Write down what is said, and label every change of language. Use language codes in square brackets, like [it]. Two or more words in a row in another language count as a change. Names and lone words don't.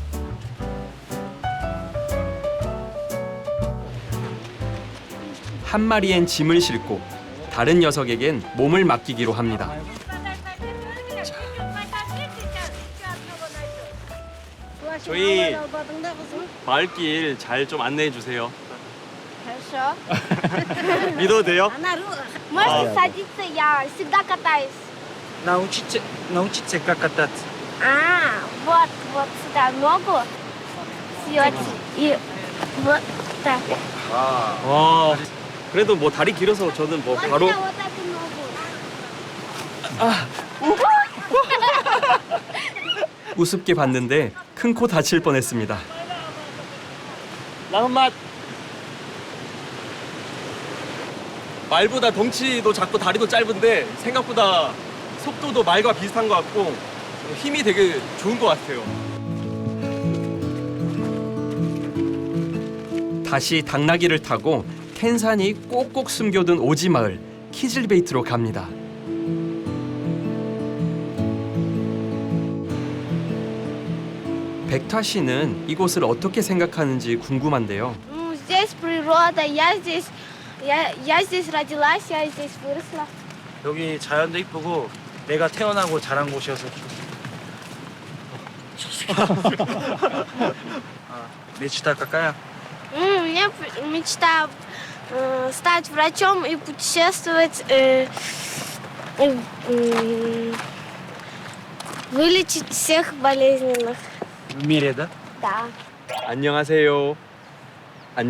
[ko] 한 마리엔 짐을 싣고 다른 녀석에겐 몸을 맡기기로 합니다. 저희 마을길 잘 좀 안내해 주세요. [ru] Хорошо. [ko] 믿어도 돼요? [ru] Можете садиться, я всегда катаюсь. научиться как кататься. Вот сюда ногу съете и вот так. [ko] 와, 그래도 뭐 다리 길어서 저는 뭐 [ru] Вот [ko] 바로 [ru] сюда вот эту ногу. [ko] 우습게 봤는데 큰 코 다칠 뻔했습니다. 라운맛. 말보다 덩치도 작고 다리도 짧은데 생각보다 속도도 말과 비슷한 것 같고 힘이 되게 좋은 것 같아요. 다시 당나귀를 타고 캔산이 꼭꼭 숨겨둔 오지마을 키즐베이트로 갑니다. 백타 씨는 이곳을 어떻게 생각하는지 궁금한데요. [ru] Здесь природа, я здесь родилась, я здесь выросла. [ko] 여기 자연도 이쁘고 내가 태어나고 자란 곳이어서 [ru] мечта какая? У меня мечта стать врачом и путешествовать, вылечить всех болезненных. В мире, да? Да. [ko] 안녕하세요.